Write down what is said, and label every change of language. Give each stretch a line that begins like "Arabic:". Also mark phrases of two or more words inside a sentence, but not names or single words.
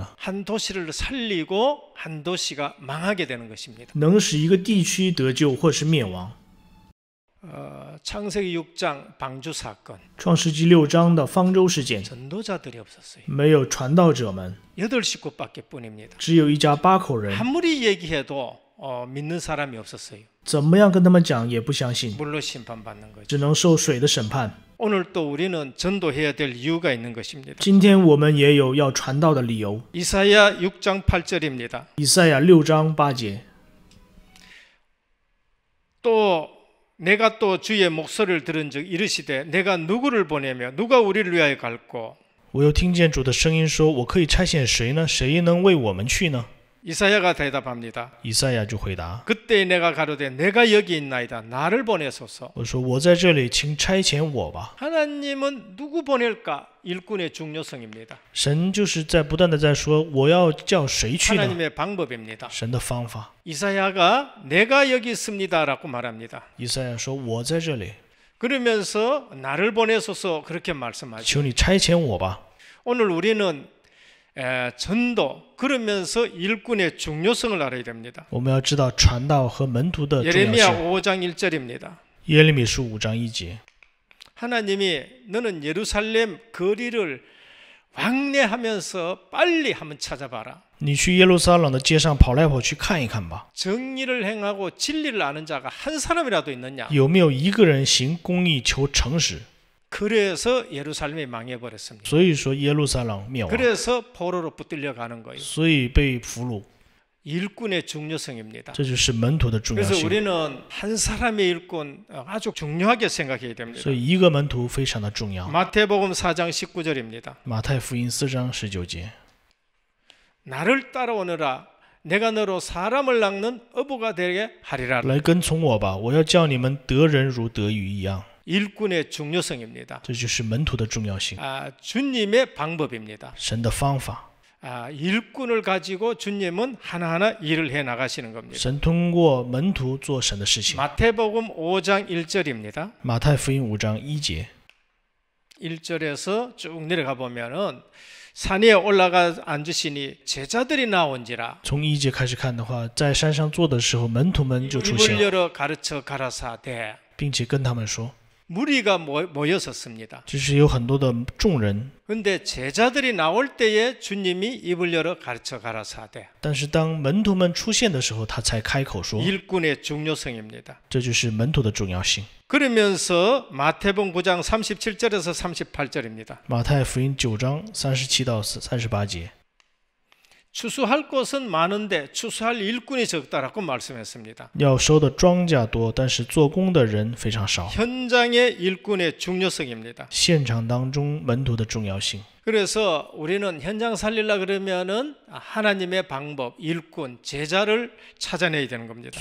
Korean: 한 도시를 살리고 한 도시가 망하게 되는 것입니다.
Chinese: 能使一个地区得救或是灭亡。
Korean: 창세기 6장 방주 사건
Chinese: 创世纪6章的方舟事件，
Korean: 전도자들이 없었어요.
Chinese: 没有传道者们，
Korean: 8식구밖에 뿐입니다.
Chinese: 只有一家8口人，
Korean: 아무리 얘기해도 믿는 사람이 없었어요.
Chinese: 怎么样跟他们讲也不相信，
Korean: 물로 심판받는 거죠.
Chinese: 只能受水的审判。
Korean: 오늘 또 우리는 전도해야 될 이유가 있는 것입니다.
Chinese: 今天我们也有要传道的理由。
Korean: 이사야 6장 8절입니다.
Chinese: 以赛亚6章8节，
Korean: 또 내가 또 주의 목소리를 들은즉 이르시되 내가 누구를 보내며 누가 우리를 위하여 갈고
Chinese: 我又听见主的声音说：“我可以差遣谁呢？谁能为我们去呢？”
Korean: 이사야가 대답합니다.
Chinese: 以赛亚就回答
Korean: 그때 내가 가로되 내가 여기 있나이다. 나를 보내소서.
Chinese: 我说我在这里，请差遣我吧。
Korean: 하나님은 누구 보낼까? 일꾼의 중요성입니다.
Chinese: 神就是在不断的在说，我要叫谁去呢？
Korean: 하나님의 방법입니다.
Chinese: 神的方法。
Korean: 이사야가 내가 여기 있습니다라고 말합니다.
Chinese: 以赛亚说：“我在这里，
Korean: 그러면서 나를 보내소서 그렇게 말씀하죠.
Chinese: 求你差遣我吧。
Korean: 오늘 우리는 전도 그러면서 일꾼의 중요성을 알아야 됩니다.
Chinese: 我们要知道传道和门徒的重要
Korean: 예레미야
Chinese: 性。
Korean: 5장 1절입니다.
Chinese: 耶利米书5章1节，
Korean: 하나님이 너는 예루살렘 거리를 왕래하면서 빨리 한번 찾아봐라.
Chinese: 你去耶路撒冷的街上跑来跑去看一看吧，
Korean: 정의를 행하고 진리를 아는 자가 한 사람이라도 있느냐?
Chinese: 有没有一个人行公义、求诚实？
Korean: 그래서 예루살렘이 망해버렸습니다.
Chinese: 所以说耶路撒冷灭亡，
Korean: 그래서 포로로 붙들려 가는 거예요.
Chinese: 所以被俘虏，
Korean: 일꾼의 중요성입니다.
Chinese: 这就是门徒的重要
Korean: 그래서
Chinese: 性。
Korean: 우리는 한 사람의 일꾼 아주 중요하게 생각해야 됩니다.
Chinese: 所以一个门徒非常的重要。
Korean: 마태복음 4장 19절입니다.
Chinese: 马太福音4章19节，
Korean: 나를 따라오너라. 내가 너로 사람을 낚는 어부가 되게 하리라.
Chinese: 来跟从我吧，我要叫你们得人如得鱼一样。
Korean: 일꾼의 중요성입니다.
Chinese: 这就是门徒的重要性，
Korean: 주님의 방법입니다.
Chinese: 神的方法。
Korean: 일꾼을 가지고 주님은 하나하나 일을 해 나가시는 겁니다.
Chinese: 神通过门徒做神的事情。
Korean: 마태복음 5장 1절입니다.
Chinese: 马太福音5章1节，
Korean: 1절에서 쭉 내려가 보면은 산에 올라가 앉으시니 제자들이 나온지라
Chinese: 从1节开始看的话，在山上坐的时候，门徒们就出
Korean: 입을
Chinese: 现，
Korean: 열어 가르쳐 가라사대
Chinese: 并且跟他们说，
Korean: 무리가 모였었습니다.
Chinese: 就是有很多的众人，
Korean: 근데 제자들이 나올 때에 주님이 입을 열어 가르쳐 가라사대
Chinese: 但是当门徒们出现的时候，他才开口说，
Korean: 일꾼의 중요성입니다.
Chinese: 这就是门徒的重要性。
Korean: 그러면서 마태복음 9장 37절에서 38절입니다.
Chinese: 马太福音9章37到38节，
Korean: 추수할 곳은 많은데 추수할 일꾼이 적다라고 말씀했습니다.
Chinese: 要收的庄稼多，但是做工的人非常少。
Korean: 현장의 일꾼의 중요성입니다.
Chinese: 现场当中门徒的重要性，
Korean: 그래서 우리는 현장 살리려 그러면은 하나님의 방법, 일꾼, 제자를 찾아내야 되는 겁니다.